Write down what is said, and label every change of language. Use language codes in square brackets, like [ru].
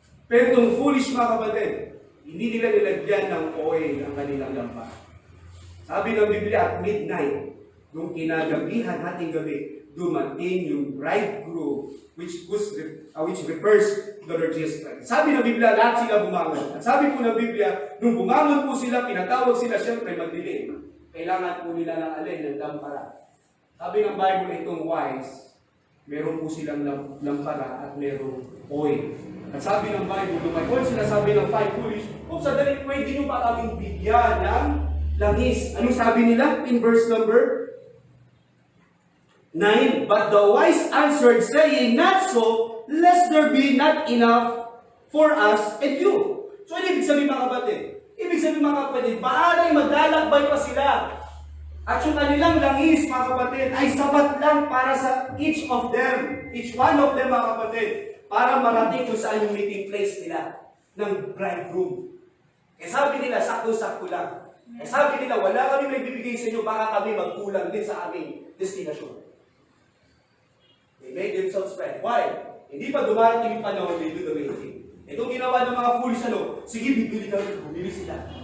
[tl] Pero itong foolish mga kapatid, hindi nila nilagyan ng oil ang kanilang lampa. Sabi ng Biblia, at midnight, nung kinagabihan, hating gabi, dumating yung bridegroom, [en] which refers to the Lord Jesus Christ. [tl] Sabi ng Biblia, lahat sila bumangon. At sabi po ng Biblia, nung bumangon po sila, pinatawag sila, siyempre magdilim. kailangan po nila ng alin, ng lampara. Sabi ng Bible, itong wise, meron po silang lampara at merong oil. At sabi ng Bible, lumay oil, sinasabi ng five foolish, sadali, pwede nyo pa kaming bigyan ng langis. Anong sabi nila [en] in verse number 9? But the wise answered, saying, not so, lest there be not enough for us and you. [tl] So, ano ibig sabihin mga kapatid? Ibig sabihin mga kapatid, baalay maglalakbay pa sila. At yung kanilang langis, mga kapatid, ay sapat lang para sa [en] each of them. Each one of them, [tl] mga kapatid, para marating kung saan yung meeting place nila ng bridegroom. Eh sabi nila, sakto-sakto lang. Eh sabi nila, wala kami may bibigay sa inyo, baka kami magkulang din sa aming destinasyon. [en] They made themselves ready. Why? [tl] Hindi pa dumarating yung panahon, [en] they do the waiting. [tl] Itong ginawa ng mga foolish, sige, bibili kami, bumili sila.